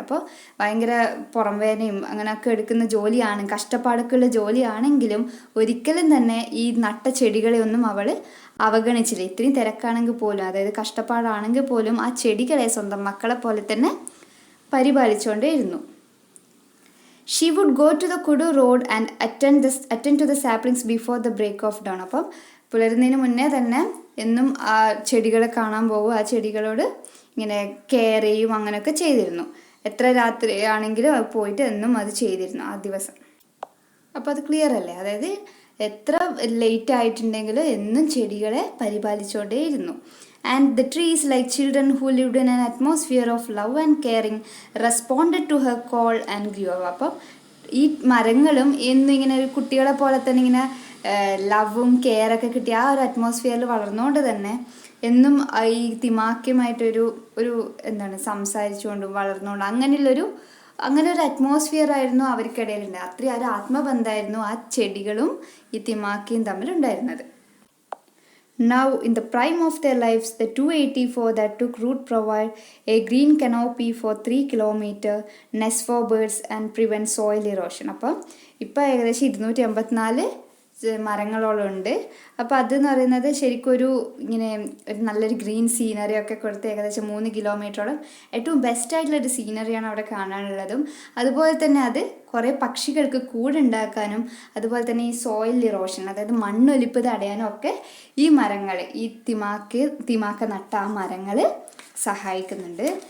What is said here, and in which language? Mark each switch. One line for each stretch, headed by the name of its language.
Malayalam: അപ്പോൾ ഭയങ്കര പുറംവേദനയും അങ്ങനെയൊക്കെ എടുക്കുന്ന ജോലിയാണ്, കഷ്ടപ്പാടൊക്കെ ഉള്ള ജോലിയാണെങ്കിലും ഒരിക്കലും തന്നെ ഈ നട്ട ചെടികളെ ഒന്നും അവൾ അവഗണിച്ചില്ല. ഇത്രയും തിരക്കാണെങ്കിൽ പോലും, അതായത് കഷ്ടപ്പാടാണെങ്കിൽ പോലും ആ ചെടികളെ സ്വന്തം മക്കളെ പോലെ തന്നെ പരിപാലിച്ചുകൊണ്ടേയിരുന്നു.
English: She would go to the Kudu road and attend to the saplings before the break of dawn.
Malayalam: അപ്പം പുലരുന്നതിന് മുന്നേ തന്നെ എന്നും ആ ചെടികളെ കാണാൻ പോകും, ആ ചെടികളോട് ഇങ്ങനെ കെയർ ചെയ്യും, അങ്ങനെയൊക്കെ ചെയ്തിരുന്നു. എത്ര രാത്രി ആണെങ്കിലും പോയിട്ട് എന്നും അത് ചെയ്തിരുന്നു ആ ദിവസം. അപ്പോൾ അത് ക്ലിയർ അല്ലേ? അതായത് എത്ര ലേറ്റ് ആയിട്ടുണ്ടെങ്കിലും എന്നും ചെടികളെ പരിപാലിച്ചുകൊണ്ടേയിരുന്നു.
English: And the trees, like children who lived in an atmosphere of love and caring, responded to her call and grew up.
Malayalam: അപ്പം ഈ മരങ്ങളും എന്നും ഇങ്ങനെ ഒരു കുട്ടികളെ പോലെ തന്നെ ഇങ്ങനെ ലവും കെയറൊക്കെ കിട്ടിയ ആ ഒരു അറ്റ്മോസ്ഫിയറിൽ വളർന്നുകൊണ്ട് തന്നെ എന്നും ഈ തിമാക്കയുമായിട്ടൊരു എന്താണ് സംസാരിച്ചുകൊണ്ടും വളർന്നുകൊണ്ട് അങ്ങനെ ഒരു അറ്റ്മോസ്ഫിയർ ആയിരുന്നു അവർക്കിടയിലുണ്ട്. അത്രയും ഒരു ആത്മബന്ധമായിരുന്നു ആ ചെടികളും ഈ തിമാക്കയും തമ്മിലുണ്ടായിരുന്നത്.
English: Now, in the prime of their lives, the 284 that took root provide a green canopy for 3 kilometers, nest for birds and prevent soil erosion.
Malayalam: അപ്പം ഇപ്പോൾ ഏകദേശം 284 മരങ്ങളോളം ഉണ്ട്. അപ്പോൾ അതെന്ന് പറയുന്നത് ശരിക്കും ഒരു നല്ലൊരു ഗ്രീൻ സീനറി ഒക്കെ കൊടുത്ത് ഏകദേശം 3 കിലോമീറ്ററോളം ഏറ്റവും ബെസ്റ്റായിട്ടുള്ളൊരു സീനറിയാണ് അവിടെ കാണാനുള്ളതും. അതുപോലെ തന്നെ അത് കുറേ പക്ഷികൾക്ക് കൂടുണ്ടാക്കാനും അതുപോലെ തന്നെ ഈ സോയിൽ ഇറോഷൻ, അതായത് മണ്ണൊലിപ്പ് തടയാനും ഒക്കെ ഈ മരങ്ങൾ, ഈ തിമാക്ക നട്ട ആ മരങ്ങൾ സഹായിക്കുന്നുണ്ട്.